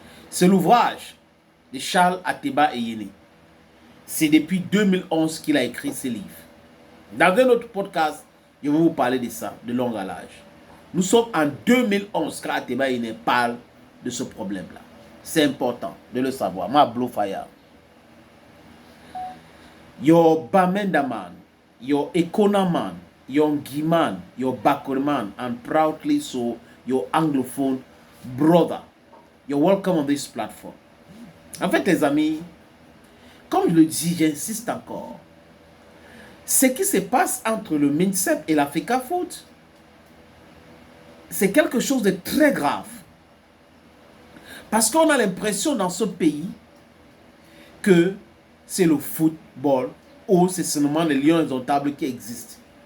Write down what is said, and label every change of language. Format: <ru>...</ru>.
<fr>C'est l'ouvrage de Charles Ateba Eyene. C'est depuis 2011 qu'il a écrit ce livre. Dans un autre podcast, je vais vous parler de ça, de long à large. Nous sommes en 2011 quand Ateba Eyene parle de ce problème-là. C'est important de le savoir.</fr> <en>Ma Blue Fire. Your Bamendaman, your Economan, your Giman, your Bakurman, and proudly so your Anglophone brother. You're welcome on this platform.</en> <fr>En fait, les amis, comme je le dis, j'insiste encore. Ce qui se passe entre le MINSEP et l'Africa Foot, c'est quelque chose de très grave. Parce qu'on a l'impression dans ce pays que c'est le football ou c'est seulement les lions indomptables qui existent.</fr>